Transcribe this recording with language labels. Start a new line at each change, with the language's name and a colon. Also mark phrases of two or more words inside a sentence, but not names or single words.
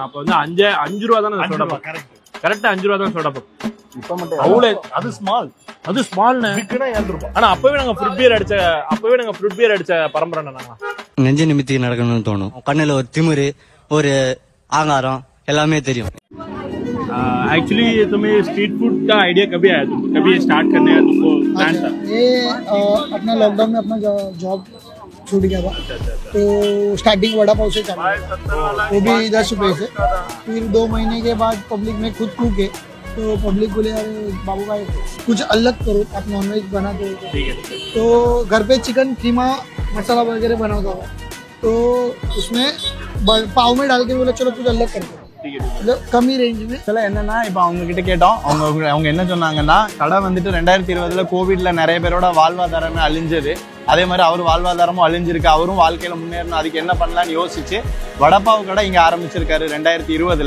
Tamil: அப்ப வந்து 5 ரூபா தானே
English: soda pop.
Tamil: கரெக்டா 5 ரூபா தான்
English: soda pop.
Tamil: இப்ப மட்டும் அவ்வளவு அது ஸ்மால்னு. ஆனா அப்பவே நாங்க
English: fruit beer
Tamil: அடிச்ச பரம்பரை நாங்க. நெஞ்ச நிமித்தி நடக்கணும்னு தோணும். கண்ணுல ஒரு திமிரு, ஒரு ஆங்காரம் எல்லாமே தெரியும்.
Hindi: एक्चुअली तुम्हें
English: street food
Hindi: का आइडिया कभी आया? कभी स्टार्ट करने का तुमको प्लान था? ये अपना लॉकडाउन में अपना जॉब छूट गया था, तो स्टार्टिंग वड़ा पाव से चला, वो भी 10 रुपये से. फिर 2 महीने के बाद पब्लिक में खुद कूके, तो पब्लिक बोले यार बाबू भाई कुछ अलग करो, आप नॉनवेज बनाते हो. तो घर पे चिकन कीमा मसाला वगैरह बनाता था, तो उसमें पाव में डाल के बोला चलो कुछ अलग करते हो.
Tamil: கம்மி ரேஞ்சுமே சில என்னன்னா இப்போ அவங்க கிட்ட கேட்டோம். அவங்க என்ன சொன்னாங்கன்னா, கடை வந்துட்டு 2020 கோவிட்ல நிறைய பேரோட வாழ்வாதாரமே அழிஞ்சது. அதே மாதிரி அவர் வாழ்வாதாரமும் அழிஞ்சிருக்கு. அவரும் வாழ்க்கையில முன்னேறணும், அதுக்கு என்ன பண்ணலான்னு யோசிச்சு வடப்பாவு கடை இங்க ஆரம்பிச்சிருக்காரு 2020.